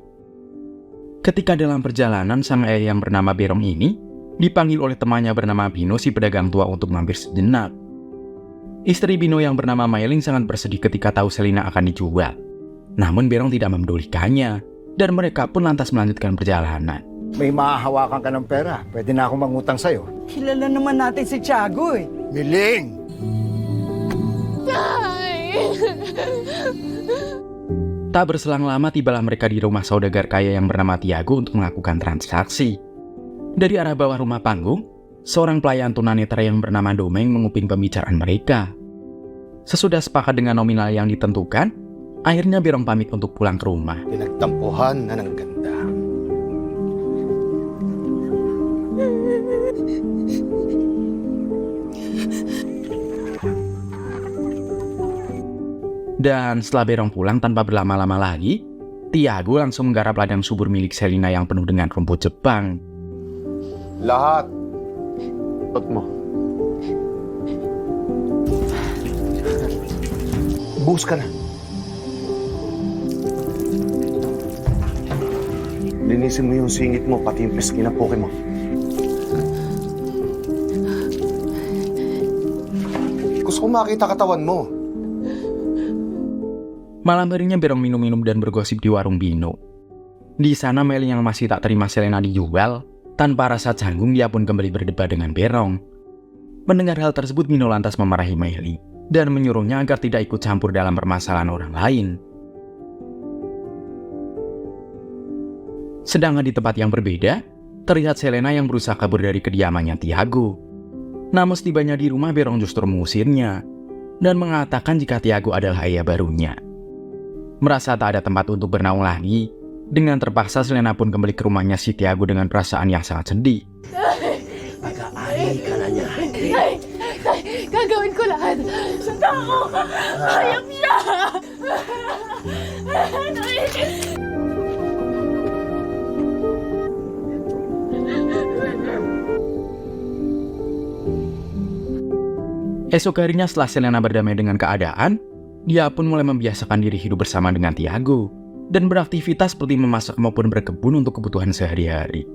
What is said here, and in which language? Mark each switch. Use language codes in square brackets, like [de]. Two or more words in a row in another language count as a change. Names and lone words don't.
[id] Ketika dalam perjalanan, sang ayah yang bernama Berong ini dipanggil oleh temannya bernama Bino si pedagang tua untuk mampir sejenak. Istri Bino yang bernama Mailing sangat bersedih ketika tahu Selena akan dijual. Namun Berong tidak memedulikannya, dan mereka pun lantas melanjutkan perjalanan. [tl] May mahahawakan ka ng pera. Pwede na akong mangutang sa'yo. Kilala naman natin si Tiago eh. Miling! [id] Tak berselang lama tibalah mereka di rumah saudagar kaya yang bernama Tiago untuk melakukan transaksi. Dari arah bawah rumah panggung, seorang pelayan tunanetra yang bernama Domeng menguping pembicaraan mereka. Sesudah sepakat dengan nominal yang ditentukan, akhirnya Berong pamit untuk pulang ke rumah. [tl] Pinagtampuhan na ng ganda. [id] Dan setelah Berong pulang tanpa berlama-lama lagi, Tiago langsung menggarap ladang subur milik Selena yang penuh dengan rumput Jepang. [tl] Lahat. Tot mo. Buhos ka na. Linisin mo yung singit mo, pati yung pisngi na poke mo. Gusto ko makita katawan mo. [id] Malam harinya Berong minum-minum dan bergosip di warung Bino. Di sana Meli yang masih tak terima Selena dijual, tanpa rasa canggung dia pun kembali berdebat dengan Berong. Mendengar hal tersebut, Bino lantas memarahi Meli dan menyuruhnya agar tidak ikut campur dalam permasalahan orang lain. Sedangkan di tempat yang berbeda, terlihat Selena yang berusaha kabur dari kediamannya Tiago. Namun setibanya di rumah, Berong justru mengusirnya dan mengatakan jika Tiago adalah ayah barunya. Merasa tak ada tempat untuk bernaung lagi, dengan terpaksa Selena pun kembali ke rumahnya si Tiago dengan perasaan yang sangat sedih. [tl] Pag-aari ka na niya. Gagawin ko lahat. Sa tao. Hayop niya. [id] Esok harinya setelah Selena berdamai dengan keadaan, dia pun mulai membiasakan diri hidup bersama dengan Tiago dan beraktivitas seperti memasak maupun berkebun untuk kebutuhan sehari-hari.